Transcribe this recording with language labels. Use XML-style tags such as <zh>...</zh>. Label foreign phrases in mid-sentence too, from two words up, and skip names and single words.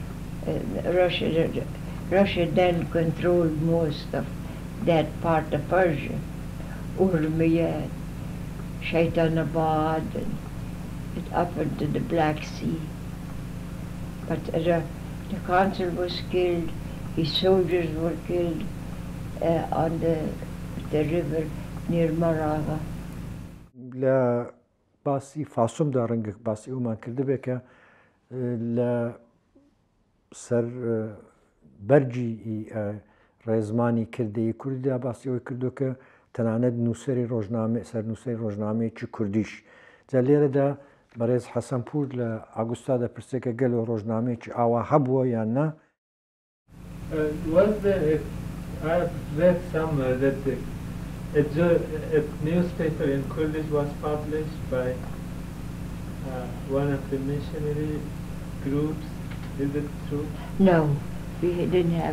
<en>Russia then controlled most of that part of Persia, Urmia, Shaitanabad, and up into the Black Sea. But the consul was killed, his soldiers were killed on the river near Marava.</en> <ckb>لە باسی فاسومدا ڕەنگە باسی ئەومان کردبێ کە لە سەر بەرجی ڕێزمانی کردەی کوردیدا باسی ئەوەی کردو کە تەنانەت نووسەری ڕۆژنامە سەر نووسەری ڕۆژنامەیەکی کوردیش جا لێرەدا بەڕێز حەسەنپوور لە ئاگوستا دەپرسێکە گەلۆ ڕۆژنامەیەکی ئاوا هەبووە یان نا؟</ckb> <en>I've read somewhere that a newspaper in Kurdish was published by one of the missionary groups. Is it true? No, we didn't have.</en>